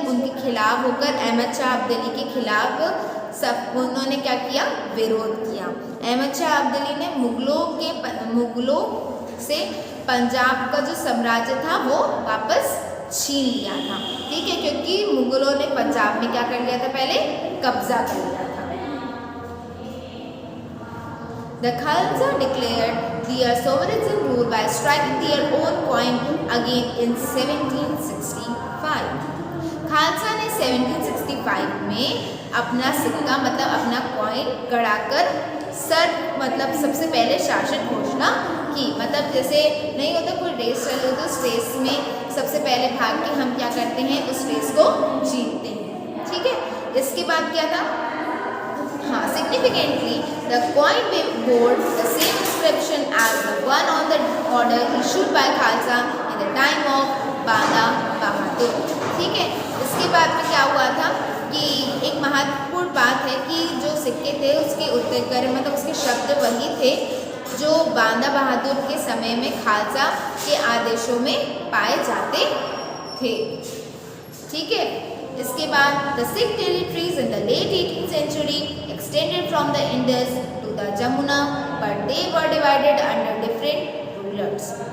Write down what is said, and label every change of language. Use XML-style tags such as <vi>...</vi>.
<hi>उनके खिलाफ होकर अहमद शाह अब्दाली के खिलाफ उन्होंने क्या किया? विरोध किया। अहमद शाह अब्दाली ने मुगलों से पंजाब का जो साम्राज्य था वो वापस छीन लिया था, ठीक है, क्योंकि मुगलों ने पंजाब में क्या कर लिया था? पहले कब्जा कर लिया था।</hi> <en>The Khalsa declared their sovereign rule by striking their own coin again in 1765।</en> <hi>Khalsa ने 1765 में अपना सिक्का मतलब अपना कॉइन गड़ाकर मतलब सबसे पहले शासन घोषणा की। मतलब जैसे नहीं होता कोई रेस चल रही तो उस रेस में सबसे पहले भाग के हम क्या करते हैं? उस रेस को जीतते हैं, ठीक है। इसके बाद क्या था?</hi> <en>Significantly, the coin bore the same inscription as the one on the order issued by Khalsa in the time of Banda Bahadur,</en> <hi>ठीक है। इसके बाद में क्या हुआ था कि एक महत्वपूर्ण बात है कि जो सिक्के थे उसके उत्तर मतलब उसके शब्द वही थे जो बांदा बहादुर के समय में खालसा के आदेशों में पाए जाते थे, ठीक है। इसके बाद</hi> <en>the Sikh territories in the late 18th century extended from the Indus to the Jamuna, but they were divided under different rulers।</en>